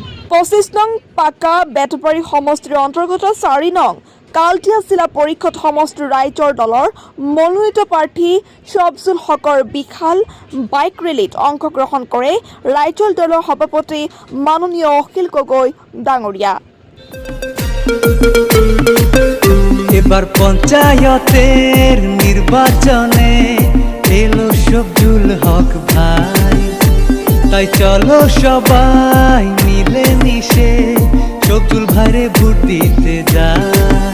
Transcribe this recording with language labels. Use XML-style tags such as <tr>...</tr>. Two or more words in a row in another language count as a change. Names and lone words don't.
<as>25 নং পাকা বেতবাৰী সমষ্টিৰ অন্তৰ্গত 4 নং কালটিয়া জিলা পৰিষদ সমষ্টিৰ ৰাইজৰ দলৰ মনোনীত প্ৰাৰ্থী শফজুল হকৰ বিশাল</as> <en>bike rally</en> <as>অংশগ্ৰহণ কৰে ৰাইজৰ দলৰ সভাপতি মাননীয় অখিল গগৈ ডাঙৰীয়া।</as> <bn>এবার পঞ্চায়েতের নির্বাচনে এলো শফজুল হক ভাই, তাই চলো সবাই মিলে মিশে শফজুল ভাইরে ভোট দিতে যাই।</bn>